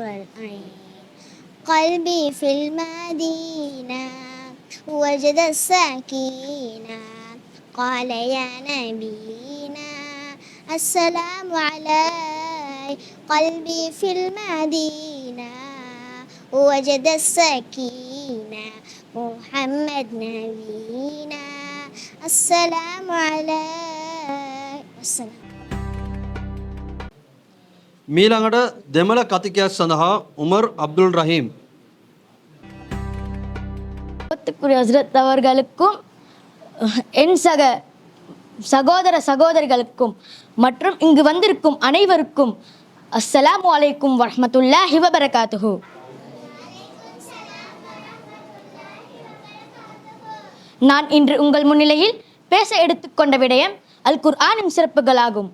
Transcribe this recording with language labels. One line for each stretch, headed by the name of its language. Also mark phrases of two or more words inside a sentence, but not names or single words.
Arabic: العين قلبي في المدينة وجد السكينة قال يا نبينا السلام عليك قلبي في المدينة وجد السكينة محمد نبينا السلام عليك والسلام.
Sinhala: මීළඟට දෙමළ කතිකයක් සඳහා උමර් අබ්දුල් රහීම්.
Tamil: மூத்துக்குரிய ஹஸ்ரத் அவர்களுக்கும் என் சகோதர சகோதரிகளுக்கும் மற்றும் இங்கு வந்திருக்கும் அனைவருக்கும்
Arabic: السلام عليكم ورحمة الله وبركاته.
Tamil: நான் இன்று உங்கள் முன்னிலையில் பேச எடுத்துக்கொண்ட விடயம் அல் குர்ஆனின் சிறப்புகளாகும்.